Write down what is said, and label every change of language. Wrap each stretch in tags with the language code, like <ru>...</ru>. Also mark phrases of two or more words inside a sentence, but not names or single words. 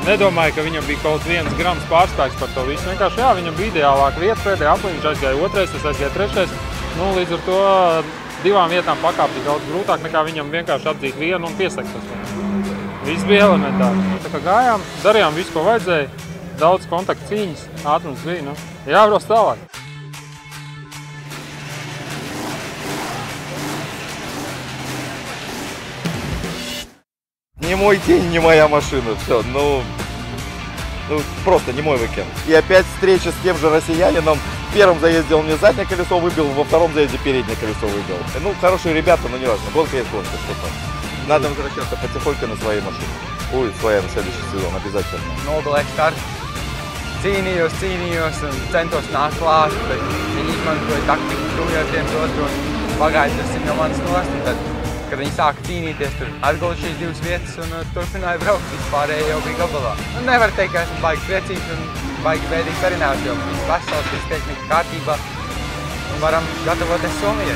<lv>Nedomāju, ka viņam bija kaut 1 grams pārspēks par to visu. Vienkārši, jā, viņam bija ideālāka vieta, pēdējā apliņš aizgāja 2, es aizgāju 3. Nu, līdz ar to 2 vietām pakāpt ir daudz grūtāk nekā viņam vienkārši apdzīt vienu un piesakt. Viss bija elementāri. Tā kā gājām, darījām visu, ko vajadzēja. Daudz kontaktu cīņas, ātrums bija, nu, jābrauc tālāk.</lv> <ru>Не мой день, не моя машина, все, ну просто не мой уикенд. И опять встреча с тем же россиянином. В первом заезде он мне заднее колесо выбил, во втором заезде переднее колесо выбил. Ну, хорошие ребята, но не важно, гонка есть гонка, что там. Надо возвращаться потихоньку на своей машине. Будет своя на следующий сезон, обязательно.</ru> <lv>Nogulēju startu. Cīnījos un centos nākt klāt, bet viņi izmantoja taktiku krūjot viens otru un pagāja tas no manas nost. Un tad, kad viņi sāka cīnīties, tur atgula šīs 2 vietas un turpināja braukt, vispārēji jau bija gabalā. Un nevar teikt, ka esmu baigi priecīgs un baigi bēdīgs arī neesmu, jo viss vesels, viss tehnika kārtībā un varam gatavoties Somijai.</lv>